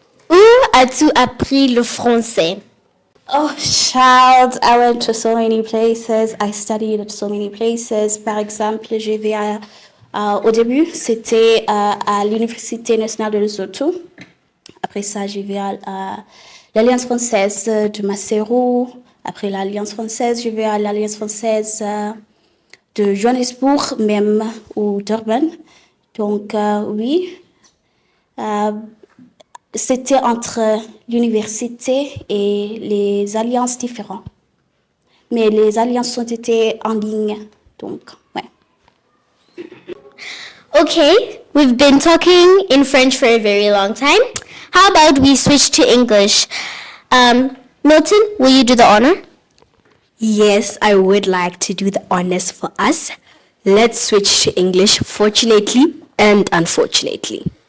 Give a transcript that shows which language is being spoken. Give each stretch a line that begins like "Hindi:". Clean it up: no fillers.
French: Où as-tu appris le français?
English: Oh, child, I went to so many places. I studied at so many places.
French: Par exemple, j'ai vu au début, c'était à l'Université nationale de Lesotho. Après ça, j'ai vu à l'Alliance française de Maseru. Après l'Alliance française, j'ai vu à l'Alliance française de Johannesburg même ou d'Urban. Donc, oui. C'était entre l'université et les alliances différentes. Mais les alliances ont été en ligne, donc, ouais.
English: Okay, we've been talking in French for a very long time. How about we switch to English? Milton, will you do the honor? Yes, I would like to do the honors for us. Let's switch to English, fortunately and unfortunately.